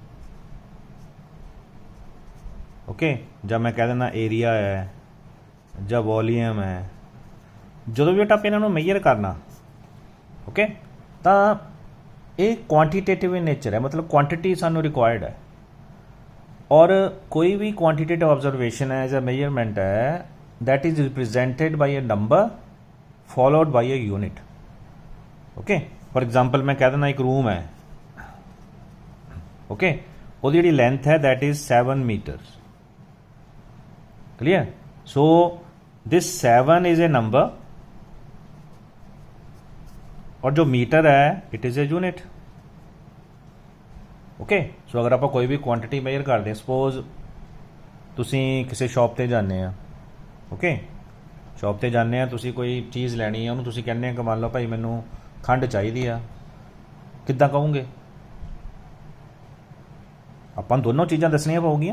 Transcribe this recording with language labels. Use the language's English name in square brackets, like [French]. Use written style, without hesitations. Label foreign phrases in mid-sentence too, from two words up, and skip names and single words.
[Punjabi] ਓਕੇ, ਜਾਂ ਮੈਂ ਕਹਿ ਦਿੰਦਾ ਏਰੀਆ ਹੈ ਜਾਂ ਵੋਲੀਅਮ ਹੈ। ਜਦੋਂ ਵੀ ਬੇਟਾ ਆਪਾਂ ਇਹਨਾਂ ਨੂੰ ਮੇਜਰ ਕਰਨਾ, ਓਕੇ, ਤਾਂ ਇਹ [English] quantitative in nature [Punjabi] ਹੈ, ਮਤਲਬ ਕੁਆਂਟਿਟੀ ਸਾਨੂੰ ਰਿਕੁਆਇਰਡ ਹੈ। ਔਰ ਕੋਈ ਵੀ [English] quantitative observation [Punjabi] ਹੈ ਜਾਂ ਮੇਜਰਮੈਂਟ ਹੈ [English] that is represented by a number followed by a unit. okay, for example [Punjabi] ਮੈਂ ਕਹਿ ਦੇਣਾ ਇੱਕ ਰੂਮ ਹੈ, okay, ਉਹਦੀ ਜਿਹੜੀ ਲੈਂਥ ਹੈ [English] that is 7 meters. clear? so this 7 is a number [Hindi] और जो मीटर है [English] it is a unit. okay, so [Punjabi] ਅਗਰ ਆਪਾਂ ਕੋਈ ਵੀ ਕੁਆਂਟਿਟੀ ਮੇਜਰ ਕਰਦੇ ਹਾਂ, ਸਪੋਜ਼ ਤੁਸੀਂ ਕਿਸੇ ਸ਼ਾਪ 'ਤੇ ਜਾਂਦੇ ਆ, ਓਕੇ, ਸ਼ਾਪ 'ਤੇ ਜਾਂਦੇ ਆ, ਤੁਸੀਂ ਕੋਈ ਚੀਜ਼ ਲੈਣੀ ਆ, ਉਹਨੂੰ ਤੁਸੀਂ ਕਹਿੰਦੇ ਆ ਕਿ ਮੰਨ ਲਓ ਭਾਈ ਮੈਨੂੰ ਖੰਡ ਚਾਹੀਦੀ ਆ, ਕਿੱਦਾਂ ਕਹੋਗੇ? ਆਪਾਂ ਨੂੰ ਦੋਨੋਂ ਚੀਜ਼ਾਂ ਦੱਸਣੀਆਂ ਪਊਗੀਆਂ।